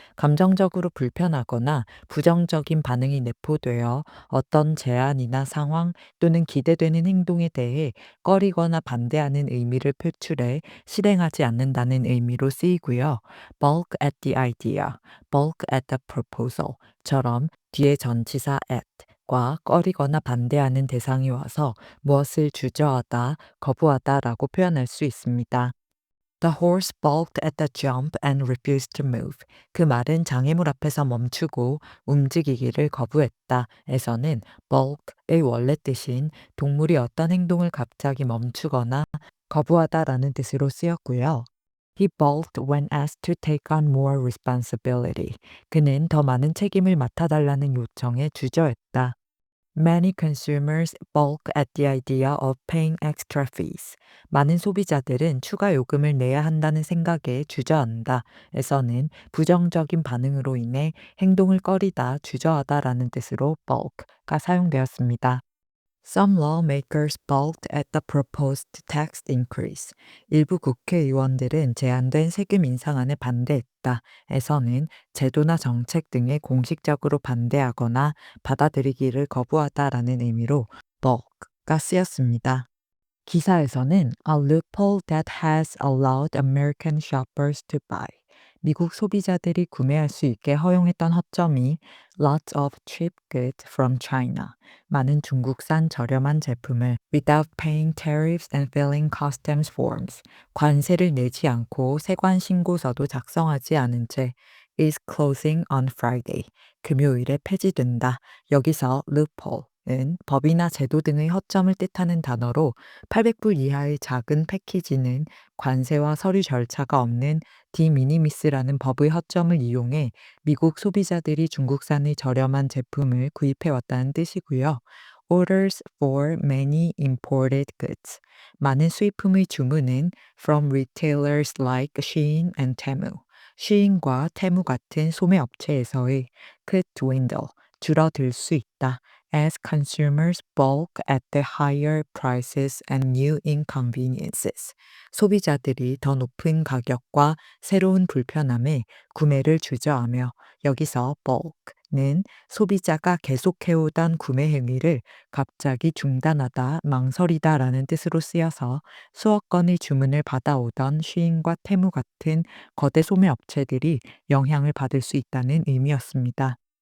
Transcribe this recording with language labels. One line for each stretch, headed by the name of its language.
Korean: 감정적으로 불편하거나 부정적인 반응이 내포되어 어떤 제안이나 상황 또는 기대되는 행동에 대해 꺼리거나 반대하는 의미를 표출해 실행하지 않는다는 의미로 쓰이고요.
English: balk at the idea, balk at the proposal
Korean: 처럼 뒤에 전치사 at과 꺼리거나 반대하는 대상이 와서 무엇을 주저하다, 거부하다라고 표현할 수 있습니다.
English: The horse balked at the jump and refused to move.
Korean: 그 말은 장애물 앞에서 멈추고 움직이기를 거부했다. 에서는 balk의 원래 뜻인 동물이 어떤 행동을 갑자기 멈추거나 거부하다라는 뜻으로 쓰였고요.
English: He balked when asked to take on more responsibility.
Korean: 그는 더 많은 책임을 맡아달라는 요청에 주저했다.
English: Many consumers balk at the idea of paying extra fees.
Korean: 많은 소비자들은 추가 요금을 내야 한다는 생각에 주저한다. 에서는 부정적인 반응으로 인해 행동을 꺼리다, 주저하다라는 뜻으로 balk가 사용되었습니다.
English: Some lawmakers balked at the proposed tax increase.
Korean: 일부 국회의원들은 제안된 세금 인상안에 반대했다. 에서는 제도나 정책 등에 공식적으로 반대하거나 받아들이기를 거부하다라는 의미로 balk가 쓰였습니다. 기사에서는
English: a loophole that has allowed American shoppers to buy.
Korean: 미국 소비자들이 구매할 수 있게 허용했던 허점이
English: lots of cheap goods from China.
Korean: 많은 중국산 저렴한 제품을
English: without paying tariffs and filling customs forms.
Korean: 관세를 내지 않고 세관 신고서도 작성하지 않은 채
English: is closing on Friday.
Korean: 금요일에 폐지된다. 여기서 loophole은 법이나 제도 등의 허점을 뜻하는 단어로 800불 이하의 작은 패키지는 관세와 서류 절차가 없는 디미니미스라는 법의 허점을 이용해 미국 소비자들이 중국산의 저렴한 제품을 구입해 왔다는 뜻이고요.
English: Orders for many imported goods.
Korean: 많은 수입품의 주문은
English: from retailers like Shein and Temu.
Korean: 쉬인과 테무 같은 소매 업체에서의
English: could dwindle,
Korean: 줄어들 수 있다.
English: As consumers balk at the higher prices and new inconveniences.
Korean: 소비자들이 더 높은 가격과 새로운 불편함에 구매를 주저하며 여기서 balk는 소비자가 계속해오던 구매 행위를 갑자기 중단하다, 망설이다라는 뜻으로 쓰여서 수억 건의 주문을 받아오던 쉬인과 테무 같은 거대 소매 업체들이 영향을 받을 수 있다는 의미였습니다.